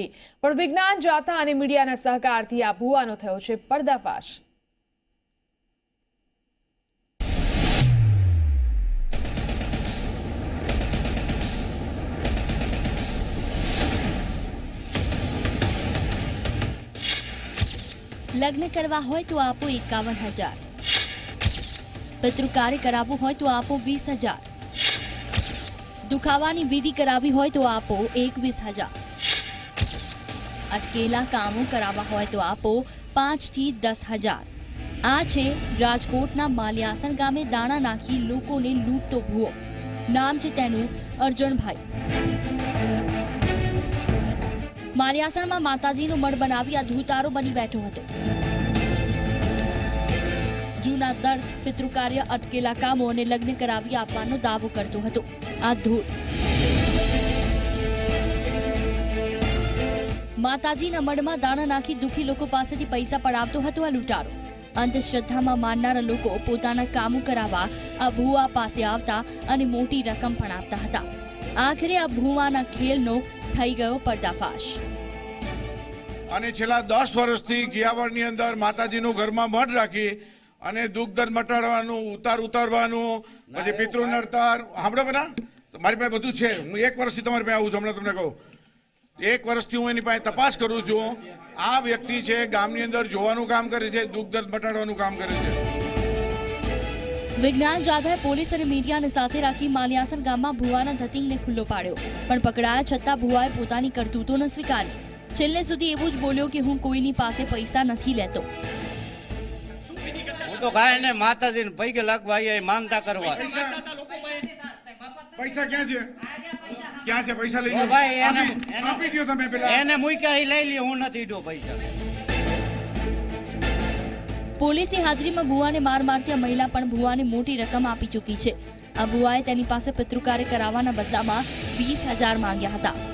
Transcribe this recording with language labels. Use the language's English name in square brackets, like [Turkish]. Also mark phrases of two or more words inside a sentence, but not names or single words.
[Gujarati] પણ વિજ્ઞાન જાથા અને મીડિયાના સહકારથી આ ભૂવાનો થયો છે પર્દાફાશ। લગ્ન કરવા હોય તો આપો 51,000, પિતૃ કાર્ય કરાવું હોય તો આપો 20,000, દુખાવાની વિધિ કરાવી હોય તો આપો 21,000, અટકેલા કામો કરાવા હોય તો આપો 5 થી 10,000। આ છે રાજકોટના માલિયાસણ ગામે દાણા નાખી લોકોને લૂંટતો भूવો। નામ છે તેનું અર્જુનભાઈ। માલિયાસણમાં માતાજીનો મઠ બનાવી આ ધૂતારો બની બેઠો હતો। જૂના દર્દ, પિતૃકાર્ય, અટકેલા કામો અને લગ્ન કરાવી આપવાનો દાવો કરતો હતો આ ધૂત। માતાજીના મઠમાં દાણા નાખી દુખી લોકો પાસેથી પૈસા પડાવતો હતો આ લૂંટારો। અંધશ્રદ્ધામાં માનનારા લોકો પોતાના કામો કરાવા આ ભૂવા પાસે આવતા અને મોટી રકમ પણ આપતા હતા। આખિરે આ ભૂવાના ખેલનો થઈ ગયો પર્દાફાશ। અને છેલ્લા 10 વર્ષથી ગિયાવાડની અંદર માતાજીનું ઘરમાં મઠ રાખી અને દુઃખ દર્દ મટાડવાનું, ઉતારવાનું, પછી પિતૃ નડતર સાંભળો બના મારી પાસે બધું છે। હું 1 વર્ષથી તમારી પાસે આવું છું, હમણાં તમને કહું 1 વર્ષથી હું એની પાસે તપાસ કરું છું। આ વ્યક્તિ છે ગામની અંદર જોવાનું કામ કરે છે, દુઃખ દર્દ મટાડવાનું કામ કરે છે। વિજ્ઞાન જાથાએ પોલીસ ઔર મીડિયા ને સાથે રાખી માલિયાસણ ગામમાં ભૂવાના ધતિંગને ખુલ્લો પાડ્યો, પણ પકડાયા છતાં ભૂવાએ પોતાની કરતૂતો ન સ્વીકારી। છેલ્લે સુધી એવું જ બોલ્યો કે હું કોઈની પાસે પૈસા નથી લેતો। હું તો ગાયને માતાજીને પગે લાગવા આવ્યા માનતા કરવા। પૈસા ક્યાં છે? ક્યાં છે પૈસા? લઈ લો ભાઈ, આપી ગયો તમે પેલા એને મૂક્યા ઈ લઈ લ્યો, હું નથી દો પૈસા। પોલીસની હાજરીમાં ભુવાને માર મારતી આ મહિલા પણ ભુવાને મોટી રકમ આપી ચૂકી છે। આ ભુવાએ તેની પાસે પિતૃકાર્ય કરાવવાના બદલામાં 20,000 માંગ્યા હતા।